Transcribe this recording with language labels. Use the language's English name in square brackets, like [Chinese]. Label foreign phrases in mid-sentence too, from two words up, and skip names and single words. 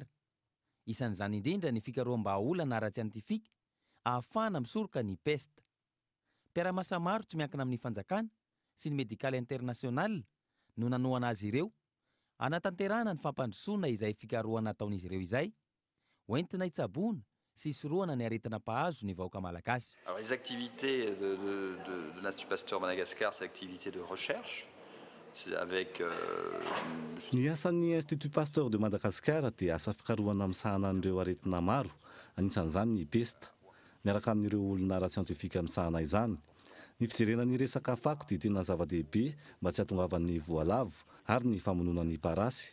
[Malagasy] Isan'izany indrindra ny fikaroham-bahaolana ara-tsientifika ahafahana misoroka ny peste. Mpiara-miasa maro tsy miankina amin'ny fanjakana sy ny medikaly internasional no nanoana azy ireo anatanterahana ny fampandrosoana izay fikarohana ataon'izy ireo izay hoentina hitsaboana sy hisorohana ny aretina pahazo ny vahoaka malagasy. [French] Alors, les activités de l'Institut Pasteur Madagascar, c'est l'activité de recherche. Avec [Malagasy] ny asan'ny Institut Pasteur de Madagascar dia asa fikarohana misahana an'ireo aretina maro, anisan'izany ny pesta. Miaraka amin'ireo olona ara-tsientifika misahana izany. Ny fijerena ny resaka fako dia tena zava-dehibe mba tsy hahatongavan'ny voalavo ary ny famonoana ny parasy.